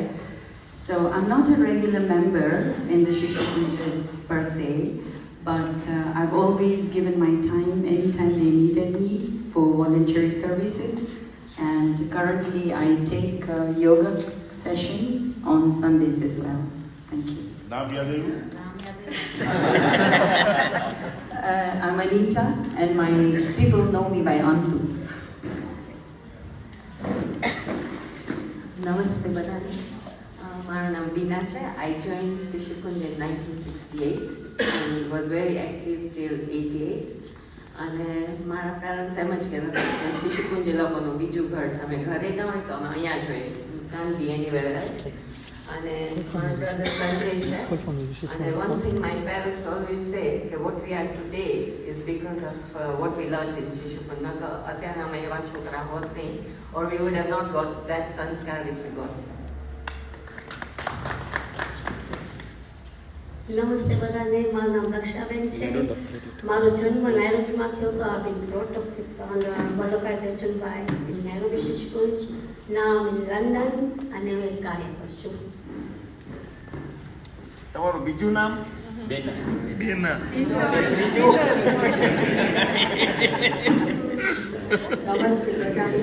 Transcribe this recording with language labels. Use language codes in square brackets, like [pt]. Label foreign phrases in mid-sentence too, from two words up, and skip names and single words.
[en] So I'm not a regular member in the Shishukunjas per se, but I've always given my time anytime they needed me for voluntary services, and currently I take yoga sessions on Sundays as well. Thank you. I'm Anita, and my people know me by Antu. [gu] નમસ્તે બધાને. મારું નામ બીના છે. [en] I joined Shishukunj in 1968 and was very active till 88. [gu] અને મારા પેરેન્ટ્સ એમ જ કહેતા હતા કે શિશુકુંજ લોકોનું બીજું ઘર છે, અમે ઘરે ન હોય તો અમે અહીંયા જ હોય, [en] can't be anywhere else. [gu] અને મારા બ્રધર સંજય છે. [en] અને one thing my parents always say કે what we are today is because of what we learned in Shishukunj. [gu] નકર અત્યારે અમે એવા છોકરા હોત નહીં, [en] or we would have not got that sanskar which we got. [gu] નમસ્તે બધાને. મારું નામ દક્ષાબેન છે. મારો જન્મ નાયરોબીમાં થયો હતો. આ બિન [en] brought up with વલ્લભભાઈ દેવચંદભાઈ in Nairobi Shishukunj. Now I'm in London [gu] અને હું એક કાર્ય કરું છું. તમારું બીજું નામ? બેના. નમસ્તે બધાને.